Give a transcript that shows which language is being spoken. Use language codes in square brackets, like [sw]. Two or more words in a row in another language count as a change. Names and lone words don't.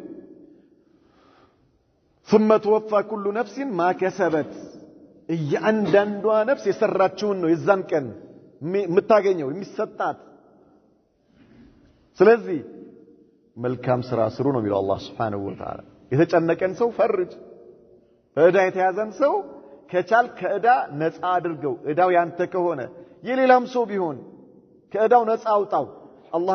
[ar] ثم توفى كل نفس ما كسبت [am] እያንዳንዷ ነፍስ የሰራችውን ነው የዛን ቀን የምታገኘው የሚሰጣት ስለዚህ መልካም ስራ ስሩ ነው የሚለው አላህ [ar] سبحانه وتعالى [am] የተጨነቀን ሰው ፈርጅ እዳ የተያዘን ሰው ከቻል ከእዳ ነፃ አድርገው እዳው ያንተ ከሆነ የሌላም ሰው ቢሆን ከእዳው ነፃ አውጣው አላህ